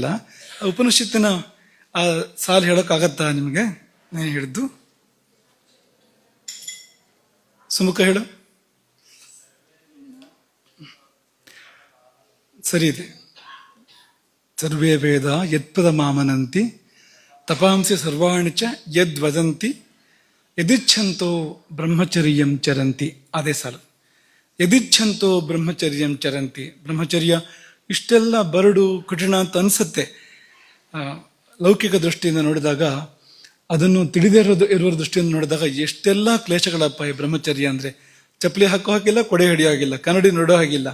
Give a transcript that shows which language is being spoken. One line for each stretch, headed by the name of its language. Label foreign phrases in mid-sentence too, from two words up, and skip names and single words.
Kannada: ಉಪನಿಷತ್ತಿನ ಆ ಸಾಲು ಹೇಳೋಕ್ಕಾಗತ್ತಾ ನಿಮಗೆ? ನಾನು ಹೇಳಿದ್ದು ಸುಮುಖ ಹೇಳು. ಸರಿ ಇದೆ.
Sanskrit: ಸರ್ವೇ ವೇದ ಯತ್ಪದ ಮಾಮನಂತಿ ತಪಾಂಸಿ ಸರ್ವಾಣಿ ಚ ಯದ್ ವದಂತಿ ಯದಿಚ್ಛಂತೋ ಬ್ರಹ್ಮಚರ್ಯಂ ಚರಂತಿ.
Kannada: ಅದೇ ಸಾಲು.
Sanskrit: ಯದಿಚ್ಛಂತೋ ಬ್ರಹ್ಮಚರ್ಯಂ ಚರಂತಿ.
Kannada: ಬ್ರಹ್ಮಚರ್ಯ ಇಷ್ಟೆಲ್ಲ ಬರಡು ಕಠಿಣ ಅಂತ ಅನ್ಸುತ್ತೆ ಲೌಕಿಕ ದೃಷ್ಟಿಯಿಂದ ನೋಡಿದಾಗ. ಅದನ್ನು ತಿಳಿದೇ ಇರುವ ದೃಷ್ಟಿಯಿಂದ ನೋಡಿದಾಗ ಎಷ್ಟೆಲ್ಲ ಕ್ಲೇಶಗಳಪ್ಪ ಈ ಬ್ರಹ್ಮಚರ್ಯ ಅಂದ್ರೆ. ಚಪ್ಪಲಿ ಹಾಕೋ ಹಾಗಿಲ್ಲ, ಕೊಡೆ ಹಿಡಿಯೋ ಹಾಗಿಲ್ಲ, ಕನ್ನಡಿ ನೋಡೋ ಹಾಗಿಲ್ಲ.